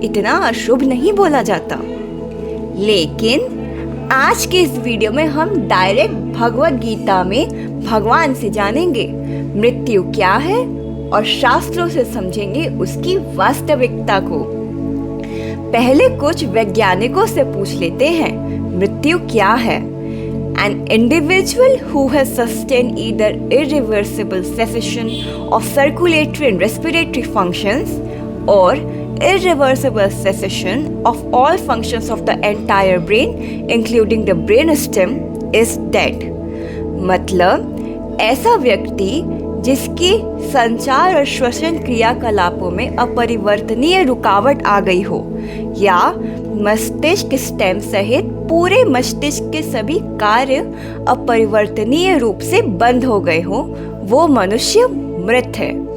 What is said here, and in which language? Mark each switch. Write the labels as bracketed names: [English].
[Hindi] इतना अशुभ नहीं बोला जाता। लेकिन आज के इस वीडियो में हम डायरेक्ट भगवत गीता में भगवान से जानेंगे मृत्यु क्या है और शास्त्रों से समझेंगे उसकी वास्तविकता को। पहले कुछ वैज्ञानिकों से पूछ लेते हैं मृत्यु क्या है। [English] An individual who has sustained either irreversible cessation of circulatory and respiratory functions or irreversible cessation of all functions of the entire brain, including the brainstem, is dead. [Hindi] मतलब ऐसा व्यक्ति जिसकी संचार और श्वसन क्रियाकलापों में अपरिवर्तनीय रुकावट आ गई हो या मस्तिष्क स्टेम सहित पूरे मस्तिष्क के सभी कार्य अपरिवर्तनीय रूप से बंद हो गए हो, वो मनुष्य मृत है।